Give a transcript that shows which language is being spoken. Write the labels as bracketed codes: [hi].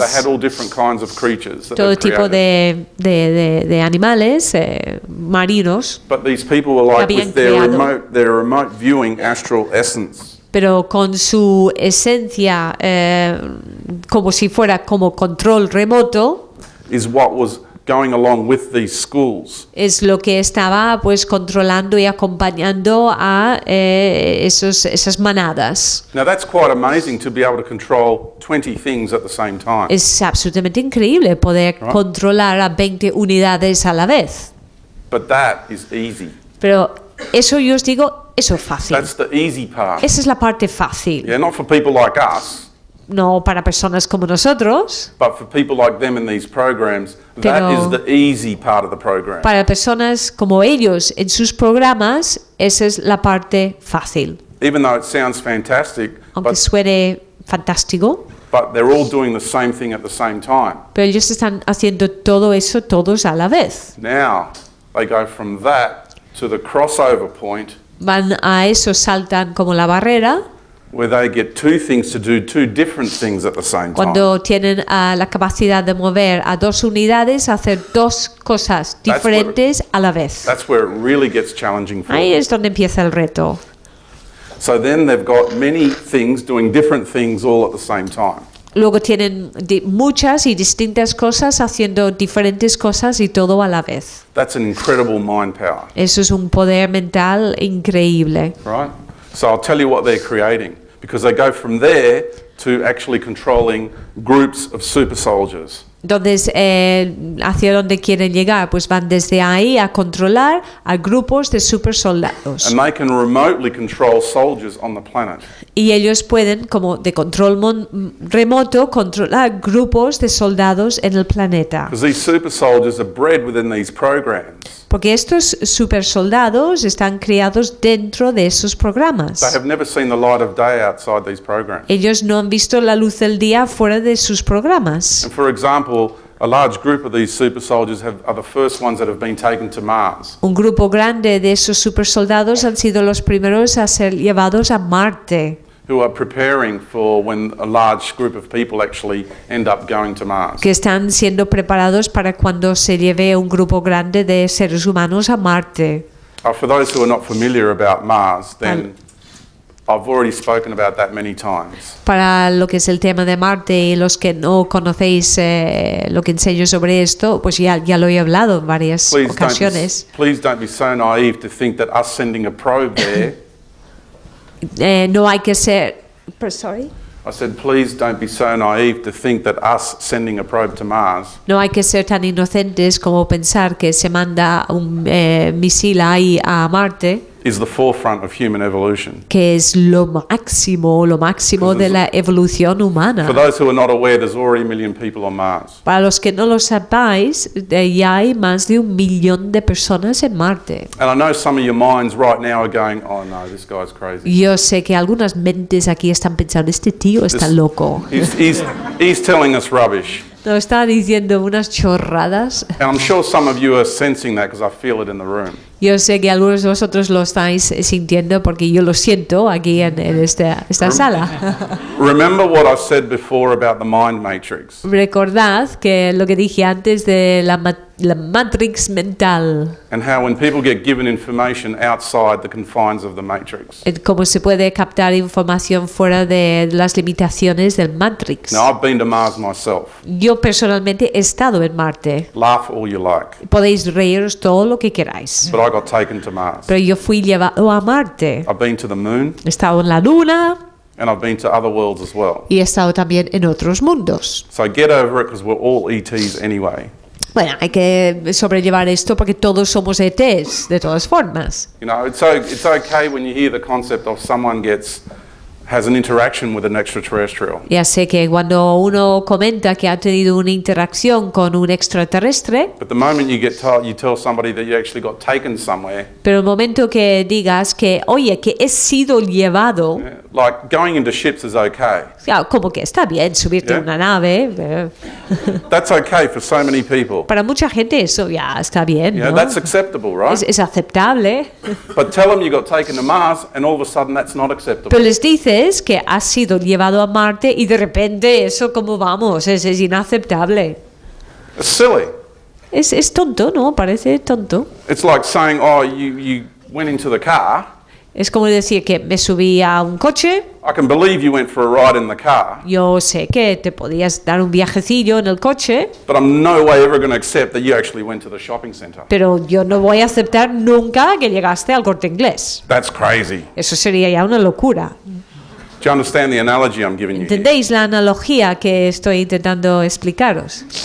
[en] they had all different kinds of creatures that [es] todo [en] they [es] tipo [en] created. [es] de animales marinos, [en] But these people were like [es] habían [en] with their [es] creado. [en] remote viewing astral essence. [es] pero con su esencia como si fuera como control remoto, [en] Is what was going along with these schools. [es] es lo que estaba pues controlando y acompañando a esas manadas. [en] Now that's quite amazing to be able to control 20 things at the same time. [es] Es absolutamente increíble poder controlar a 20 unidades a la vez. [en] But that is easy. [es] Pero eso yo os digo, eso es fácil. [en] That's the easy part. [es] Esa es la parte fácil. [en] Yeah, not for people like us, [es] No para personas como nosotros, [en] but for people like them in these programs, that [es] Pero- [en] is the easy part of the program. [es] para personas como ellos en sus programas, esa es la parte fácil. [en] Even though it sounds fantastic, [es] Aunque suene fantástico, [en] but they're all doing the same thing at the same time. [es] pero ellos están haciendo todo eso todos a la vez. [en] Now, they go from that to the crossover point [es] Van a eso, saltan como la barrera, [en] where they get 2 things to do 2 different things at the same time. [es] cuando tienen la capacidad de mover a 2 unidades, hacer 2 cosas [en] That's [es] diferentes a la vez. [en] That's where it really gets challenging for [es] Ahí [en] them. [es] es donde empieza el reto. [en] So then they've got many things doing different things all at the same time. [es] Luego tienen muchas y distintas cosas haciendo diferentes cosas y todo a la vez. [en] That's an incredible mind power, [es] Eso es un poder mental increíble. [en] right? So I'll tell you what they're creating, because they go from there to actually controlling groups of super soldiers. [es] Entonces, ¿hacia dónde quieren llegar? Pues van desde ahí a controlar a grupos de super soldados. [en] And they can remotely control soldiers on the planet. [es] Y ellos pueden, como de control remoto, controlar grupos de soldados en el planeta. [en] Because these super soldiers are bred within these programs. [es] Porque estos super soldados están criados dentro de esos programas. [en] They have never seen the light of day outside these programs. [es] Ellos no han visto la luz del día fuera de sus programas. [en] And for example, a large group of these super soldiers are the first ones that have been taken to Mars. [es] Un grupo grande de esos super soldados han sido los primeros a ser llevados a Marte. [en] who are preparing for when a large group of people actually end up going to Mars. [es] que están siendo preparados para cuando se lleve un grupo grande de seres humanos a Marte. [en] For those who are not familiar about Mars, then I've already spoken about that many times. [es] Para lo que es el tema de Marte y los que no conocéis lo que enseño sobre esto, pues ya lo he hablado en varias ocasiones. [en] Please don't be so naive to think that us sending a probe there. [es] No hay que ser... [en] Sorry? I said, please don't be so naive to think that us sending a probe to Mars [es] No hay que ser tan inocentes como pensar que se manda un misil ahí a Marte, [en] is the forefront of human evolution. [es] que es lo máximo de la evolución humana. [en] For those who are not aware, there's already 1 million people on Mars. [es] Para los que no lo sepáis, ya hay más de 1 millón de personas en Marte. [en] And I know some of your minds right now are going, oh no, this guy's crazy. [es] Yo sé que algunas mentes aquí están pensando, este tío está loco. [en] He's telling us rubbish. [es] Nos está diciendo unas chorradas. [en] And I'm sure some of you are sensing that because I feel it in the room. [es] Yo sé que algunos de vosotros lo estáis sintiendo porque yo lo siento aquí en esta sala. [en] Remember what I said before about the mind matrix. [es] Recordad que lo que dije antes de la matrix mental. [en] And how when people get given information outside the confines of the matrix. [es] Cómo se puede captar información fuera de las limitaciones del matrix. [en] Now I've been to Mars myself. [es] Yo personalmente he estado en Marte. [en] Laugh all you like. [es] Podéis reíros todo lo que queráis. [en] But I got taken to Mars. [es] Pero yo fui llevado a Marte. [en] I've been to the moon. [es] He estado en la Luna. [en] And I've been to other worlds as well. [es] Y he estado también en otros mundos. [en] So get over it because we're all ETs anyway. [es] Bueno, hay que sobrellevar esto porque todos somos ETs, de todas formas. [en] You know, it's okay when you hear the concept of someone has an interaction with an extraterrestrial. [es] Ya sé que cuando uno comenta que ha tenido una interacción con un extraterrestre, [en] But the moment you tell somebody that you actually got taken somewhere, [es] pero el momento que digas que, oye, que he sido llevado, [en] like going into ships is okay. [es] ya, como que está bien subirte a una nave. [en] That's okay for so many people. [es] Para mucha gente eso ya está bien, [en] Yeah, [es] ¿no? [en] that's acceptable, right? [es] Es aceptable. [en] But tell them you got taken to Mars and all of a sudden that's not acceptable. [es] Pero les dices que has sido llevado a Marte y de repente eso, como vamos, es inaceptable. [en] It's silly. [es] Es tonto, ¿no? Parece tonto. [en] It's like saying, oh, you went into the car. [es] Es como decir que me subí a un coche. [en] I can believe you went for a ride in the car. [es] Yo sé que te podías dar un viajecillo en el coche, [en] But I'm no way ever going to accept that you actually went to the shopping centre. [es] pero yo no voy a aceptar nunca que llegaste al Corte Inglés. [en] That's crazy. [es] Eso sería ya una locura. [en] Do you understand the analogy I'm giving you here? [es] ¿Entendéis la analogía que estoy intentando explicaros?